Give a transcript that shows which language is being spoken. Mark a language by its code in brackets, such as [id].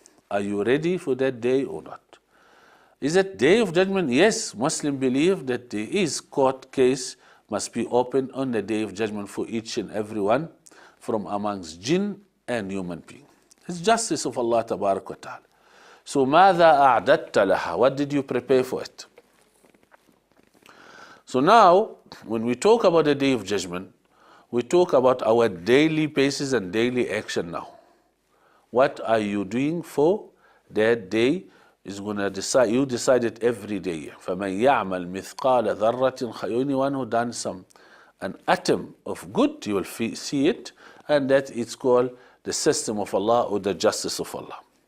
[en] Are you ready for that day or not? Is it Day of Judgment? Yes, Muslims believe that there is court case must be opened on the Day of Judgment for each and every one from amongst jinn and human being. It's justice of Allah Tabarak wa Ta'ala. So, [ar] ماذا أعددت لها? [en] What did you prepare for it? So now, when we talk about the Day of Judgment, we talk about our daily basis and daily action now. What are you doing for that day? Is going to decide. You decide it every day. [ar] فَمَنْ يَعْمَلْ مِثْقَالَ ذَرَّةٍ [en] anyone who done an atom of good, you will see it, and that it's called the system of Allah or the justice of Allah.